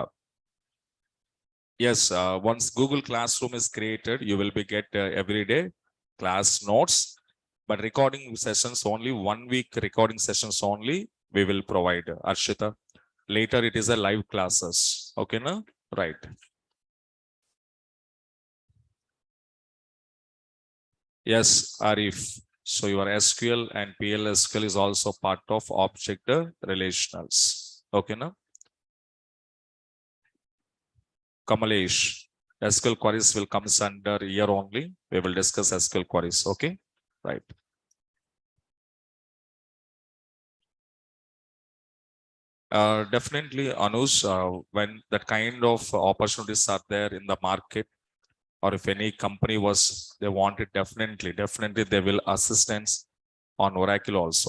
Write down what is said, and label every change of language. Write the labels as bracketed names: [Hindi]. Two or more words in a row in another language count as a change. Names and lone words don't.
[English] Yes, once Google Classroom is created, you will be get every day class notes, but recording sessions only, 1 week recording sessions only we will provide, Harshita. Later it is a live classes. Okay, na? Right. Yes, Arif. So your SQL and PLSQL is also part of object relationals. Okay, na? Kamalesh, SQL queries will come under here only. We will discuss SQL queries. Okay, right. Definitely, Anush, when that kind of opportunities are there in the market, or if any company they want it, definitely they will assistance on Oracle also.